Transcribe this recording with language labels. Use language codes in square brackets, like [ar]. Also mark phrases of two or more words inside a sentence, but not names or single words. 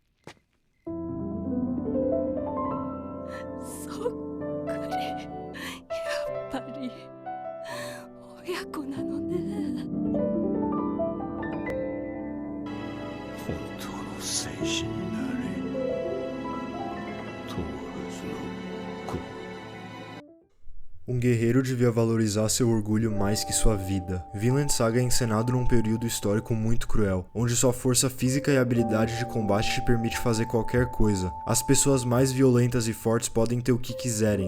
[ja] そっくり。やっぱり親子なのね。本当の戦士になれ。トーラズの子。 [pt] Guerreiro devia valorizar seu orgulho mais que sua vida. Vinland Saga é encenado num período histórico muito cruel, onde sua força física e habilidade de combate te permite fazer qualquer coisa. As pessoas mais violentas e fortes podem ter o que quiserem.